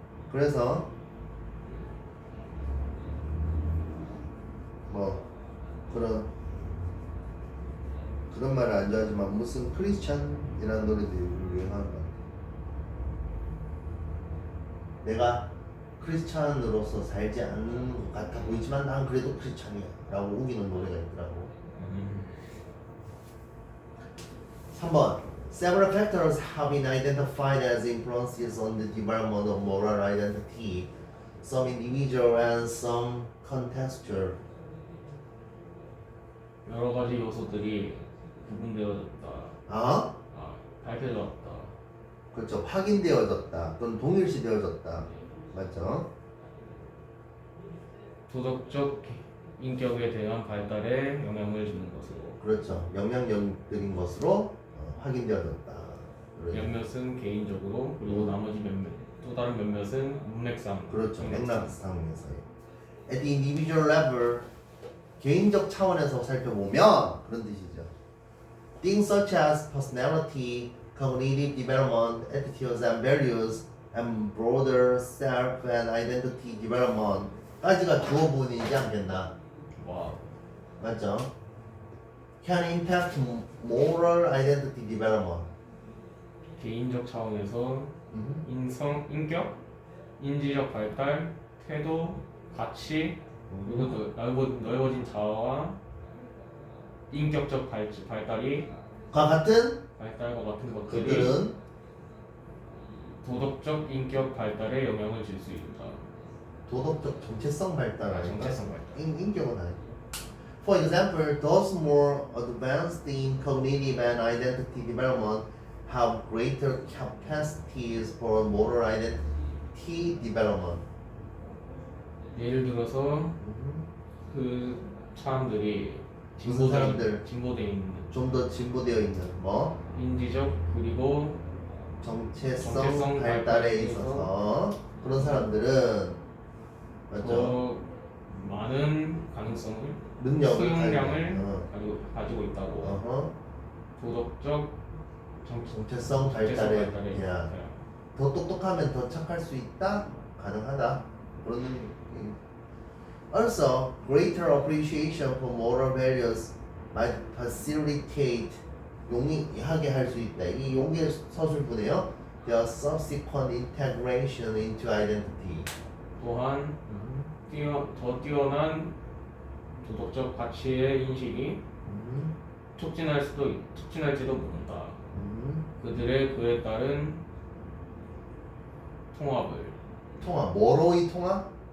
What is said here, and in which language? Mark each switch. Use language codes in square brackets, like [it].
[ko] 그래서 뭐 그런 말을 안 좋아하지만 무슨 크리스찬이라는 노래도 유행하는 것 같아요. 내가 크리스찬으로서 살지 않는 것 같아 보이지만 난 그래도 크리스찬이야 라고 우기는 노래가 있더라고. [en] 3번 Several factors have been identified as influences on the development of moral identity. Some individual and some contextual. [ko] 여러 가지 요소들이 구분되어졌다. 밝혀졌다. 그렇죠. 확인되어졌다 또는 동일시되어졌다. 맞죠? 도덕적 인격에 대한 발달에 영향을 주는 것으로. 그렇죠. 영향력들인 것으로 확인되어졌다. 몇몇은 개인적으로, 그리고 나머지 또 다른 몇몇은 문맥상. 그렇죠. 맥락상에서요. [en] At the individual level, [ko] 개인적 차원에서 살펴보면 그런 뜻이죠. [en] Things such as personality, cognitive development, attitudes and values, and broader self and identity development [ko] 까지가 주어 부분이지 않겠나? 와. 맞죠? [en] Can impact moral identity development. [ko] 개인적 차원에서 인격, 인지적 발달, 태도, 가치, 그리고 그 넓어진 자아와 인격적 발달과 같은 같은 것들이 그들은 도덕적 인격 발달에 영향을 줄 수 있다. 도덕적 정체성 발달 아닌가? 정체성 발달. 인격은 아니고. [en] For example, those more advanced in cognitive and identity development have greater capacities for moral identity development. [ko] 예를 들어서 그 사람들이 무슨 사람들? 진보되어 있는 좀 더 진보되어 있는 뭐 인지적 그리고 정체성 발달에 있어서 그런 사람들은 맞죠? 더 많은 가능성을 능력을 수용량을 가지고 있다고. 도덕적 정체성 발달에 더 똑똑하면 더 착할 수 있다? 가능하다. 그런 의미. [en] Also, greater appreciation for moral values might facilitate [ko] 용이하게 할 수 있다. 이 용의 서술부네요. [en] The subsequent integration into identity. [ko] 또한 더 뛰어난 도덕적 가치의 인식이 촉진할지도 모른다. 그들의 그에 따른 통합, 뭐로의 통합?